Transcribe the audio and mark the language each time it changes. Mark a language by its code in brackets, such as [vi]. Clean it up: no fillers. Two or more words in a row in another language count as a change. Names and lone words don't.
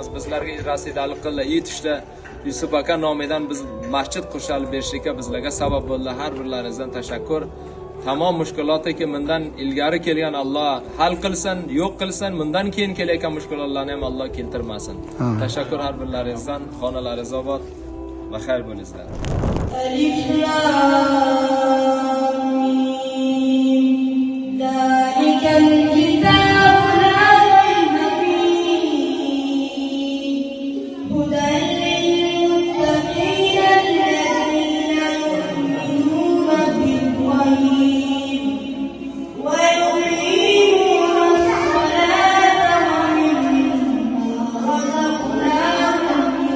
[uz] Bizlarga rasidalik qildi, yetishdi. Yusuf aka nomidan biz masjid qurilib berishga bizlarga sabab bo'ldi. Har birlaringizdan tashakkur. Tamom mushkulotlarga bundan ilgari kelgan Alloh hal qilsin, yo'q qilsin, bundan keyin kelayotgan mushkulotlarni ham Alloh keltirmasin. Tashakkur har birlaringizdan. Xonalaringiz obod va xayr bo'linglar. [ar] ألف لام ميم ذلك الكتاب لا ريب فيه هدى للمتقين الذين يؤمنون بالغيب ويقيمون الصلاة ومما رزقناهم